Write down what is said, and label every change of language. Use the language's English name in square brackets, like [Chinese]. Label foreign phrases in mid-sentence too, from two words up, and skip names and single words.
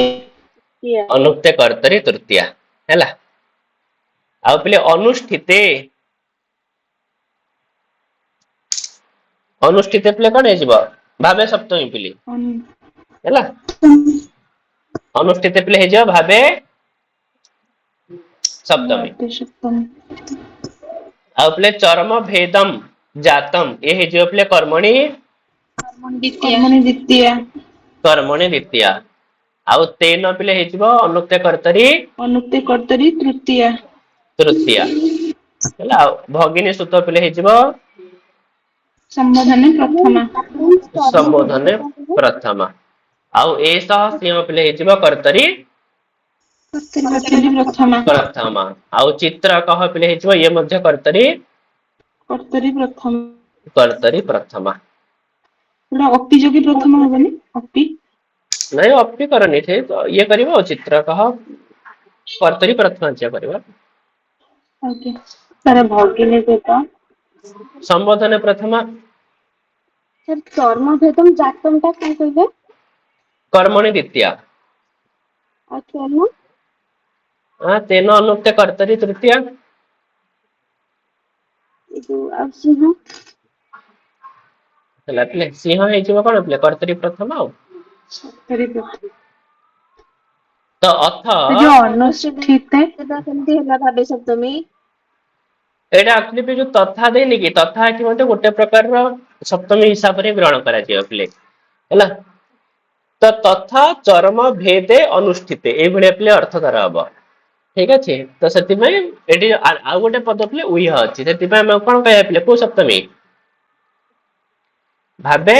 [Sanskrit] ଅନୁକ୍ତ କର୍ତ୍ତରୀ ତୃତୀୟା [Odia] ହେଲା ଆଉ ପିଲେ ଅନୁଷ୍ଠିତେ ଅନୁଷ୍ଠିତ ପିଲେ କଣ ହେଇଯିବ [Sanskrit] ଭାବେ ସପ୍ତମୀ [Odia] ପିଲେ अनु- ହେଲା ଅନୁଷ୍ଠିତ ପିଲେ ହେଇଯିବ [Sanskrit] ଭାବେ ସପ୍ତମୀ भावे सप्तमी [Odia] ଆଉ ପିଲେ [Sanskrit] ଚରମ ଭେଦମ ଜାତମ [Odia] ଏ ହେଇଯିବ ପିଲେ କର୍ମଣି [Sanskrit] कर्मणि द्वितीया କର୍ମଣି ଦ୍ୱିତୀୟା [Odia] ଆଉ ତେନ ପିଲେ ହେଇଯିବ [Sanskrit] ଅନୁକ୍ତ କର୍ତ୍ତରୀ अनुक्ते कर्तरि तृतीया [Odia] ତୃତୀୟା ହେଲା ଆଉ ଭଗିନୀ ସୂତ ପିଲେ ହେଇଯିବ [Sanskrit] संबोधने प्रथमा ସମ୍ବୋଧନେ ପ୍ରଥମା [Odia] ଆଉ ଏସ ସିଂହ ପିଲେ ହେଇଯିବ କର୍ତ୍ତରୀ [Sanskrit] कर्तरि प्रथमा [Odia] ପ୍ରଥମା ଆଉ ଚିତ୍ର କହ ପିଲେ ହେଇଯିବ ଇଏ ମଧ୍ୟ କର୍ତ୍ତରୀ [Sanskrit] कर्तरि प्रथमा କର୍ତ୍ତରୀ ପ୍ରଥମା [Odia] ଏଟା ଅପି ଯୋଗୀ ପ୍ରଥମ ହବନି ଅପି ନାଇଁ ଅପି କରନି ସେ ଇଏ କରିବ ଆଉ ଚିତ୍ର କହ [Sanskrit] କର୍ତ୍ତରୀ ପ୍ରଥମା [Odia] ଚିଆ କରିବ ओके ସାର୍ ଭଗିନୀ ସହିତ [Sanskrit] ସମ୍ବୋଧନେ ପ୍ରଥମା [Odia] ସାର୍ [Sanskrit] ଚର୍ମ ଭେଦମ ଜାତମ [Odia] ଟା କଣ କହିଲେ? [Sanskrit] କର୍ମଣି ଦ୍ୱିତୀୟା [Odia] ଆଉ ଚର୍ମ [Sanskrit] ତେନ ଅନୁକ୍ତ କର୍ତ୍ତରୀ ତୃତୀୟା [Odia] ଏ ଯୋଉ ଆଉ ସିଂହ ହେଲା ପିଲେ ସିଂହ ହେଇଯିବ କଣ ପିଲେ [Sanskrit] କର୍ତ୍ତରୀ ପ୍ରଥମା [Odia] ଆଉ [Sanskrit] कर्तरि प्रथमा [Odia] ତ ଅଥ ଯୋଉ ଅନୁଷ୍ଠିତ ସେଟା କେମିତି ହେଲା ଭାବେ ସପ୍ତମୀ? ଏଇଟା ଆକ୍ଚୁଆଲି ଯୋଉ ତଥା ଦେଇନି କି ତଥା ଏଠି ମଧ୍ୟ ଗୋଟେ ପ୍ରକାରର ସପ୍ତମୀ ହିସାବରେ ଗ୍ରହଣ କରାଯିବ ପିଲେ ହେଲା ତ ତଥା [Sanskrit] ଚରମ ଭେଦେ ଅନୁଷ୍ଠିତେ [Odia] ଏଇଭଳିଆ ପିଲେ ଅର୍ଥ ତାର ହବ ଠିକ ଅଛି ତ ସେଥିପାଇଁ ଏଠି ଆଉ ଗୋଟେ ପଦ ପିଲେ ଉଇହ ଅଛି ସେଥିପାଇଁ ଆମେ କଣ କହିବା ପିଲେ କୋଉ ସପ୍ତମୀ ଭାବେ